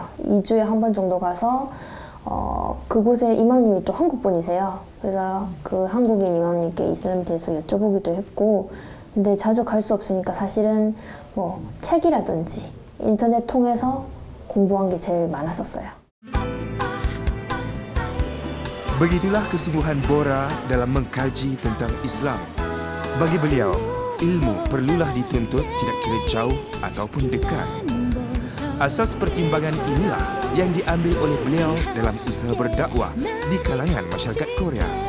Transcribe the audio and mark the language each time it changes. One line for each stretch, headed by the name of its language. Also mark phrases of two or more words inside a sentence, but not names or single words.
Korean: 2주에 한 번 정도 가서 그곳에 이마님이 또 한국분이세요. 그래서 그 한국인 이마님께 이슬람에 대해서 여쭤보기도 했고, 근데 자주 갈 수 없으니까 사실은 뭐 책이라든지 인터넷 통해서 공부한 게 제일 많았었어요.
Malay: Begitulah kesungguhan Bora dalam mengkaji tentang Islam. Bagi beliau, ilmu perlulah dituntut tidak kira jauh ataupun dekat. Asas pertimbangan inilah yang diambil oleh beliau dalam usaha berdakwah di kalangan masyarakat Korea.